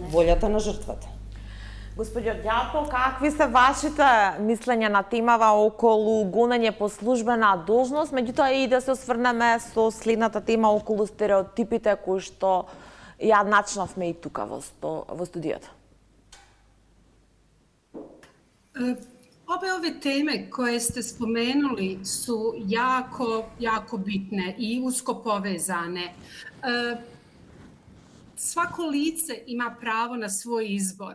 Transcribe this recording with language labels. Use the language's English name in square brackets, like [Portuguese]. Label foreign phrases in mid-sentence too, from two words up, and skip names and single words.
[Macedonian] волјата на жртвата. Господјо Ѓако, какви се вашите мислења на темава околу гонење по службена должност, меѓутоа и да се осврнеме со следната тема околу стереотипите кои што ја начнавме и тука во студијата? [Serbian] Obe ove teme koje ste spomenuli su jako bitne i usko povezane. Svako lice ima pravo na svoj izbor.